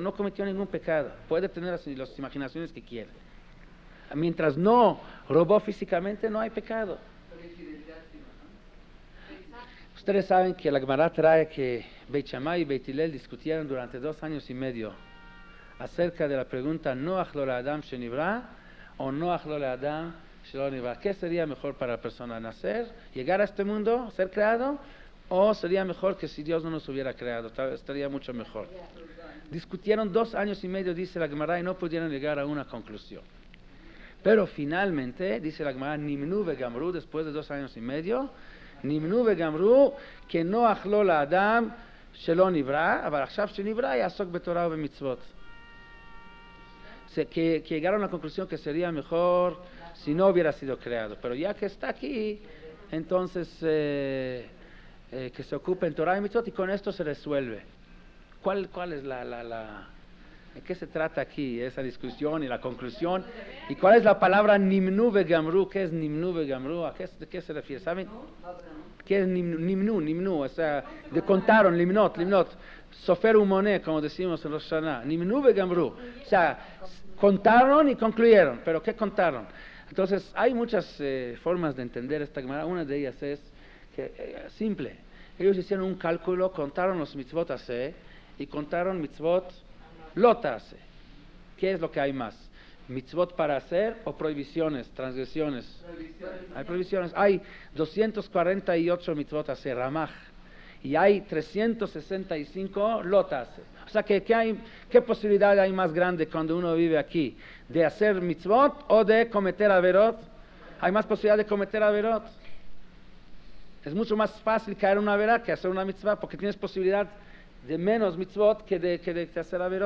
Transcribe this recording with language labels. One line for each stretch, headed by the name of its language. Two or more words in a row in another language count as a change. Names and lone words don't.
Spanish: No cometió ningún pecado. Puede tener las imaginaciones que quiera. Mientras no robó físicamente, no hay pecado. Ustedes saben que la Gemara trae que Beit Shammai y Beit Hillel discutieron durante 2 años y medio acerca de la pregunta
Hebrew: נוח לו לאדם שנברא או נוח לו לאדם שלא נברא.
Spanish: ¿Qué sería mejor para la persona? ¿Nacer, llegar a este mundo, ser creado? ¿O sería mejor que si Dios no nos hubiera creado? Estaría mucho mejor. Discutieron 2 años y medio, dice la Gemara, y no pudieron llegar a una conclusión. Pero finalmente, dice la Gemara,
Hebrew: נמנו וגמרו,
Spanish: después de 2 años y medio,
Hebrew: נמנו וגמרו,
Spanish: que
Hebrew: נוח לו לאדם שלא נברא, אבל עכשיו שנברא יעסוק בתורה ובמצוות.
Spanish: Que llegaron a la conclusión que sería mejor si no hubiera sido creado. Pero ya que está aquí, entonces que se ocupe en Torah y Mitzvot, y con esto se resuelve. ¿Cuál es ¿de qué se trata aquí esa discusión y la conclusión? ¿Y cuál es la palabra
Hebrew: נמנו וגמרו?
Spanish: ¿Qué es
Hebrew: נמנו וגמרו?
Spanish: ¿De qué se refiere? ¿Saben? ¿Qué es Nimnu? O sea, contaron,
Hebrew: למנות. סופר ומונה,
Spanish: como decimos en Rosh Hashanah.
Hebrew: נמנו וגמרו.
Spanish: O sea, contaron y concluyeron. ¿Pero qué contaron? Entonces, hay muchas formas de entender esta Gemara. Una de ellas es simple. Ellos hicieron un cálculo, contaron los
Hebrew: מצוות עשה
Spanish: y contaron
Hebrew: מצוות לא תעשה.
Spanish: ¿Qué es lo que hay más? ¿Mitzvot para hacer o prohibiciones, transgresiones? Hay prohibiciones. Hay 248
Hebrew: מצוות עשה,
Spanish: ramaj. Y hay 365
Hebrew: לא תעשה.
Spanish: O sea, ¿qué posibilidad hay más grande cuando uno vive aquí? ¿De hacer mitzvot o de cometer averot? Hay más posibilidad de cometer averot. Es mucho más fácil caer en una averá que hacer una mitzvah, porque tienes posibilidad de menos mitzvot que de hacer averot.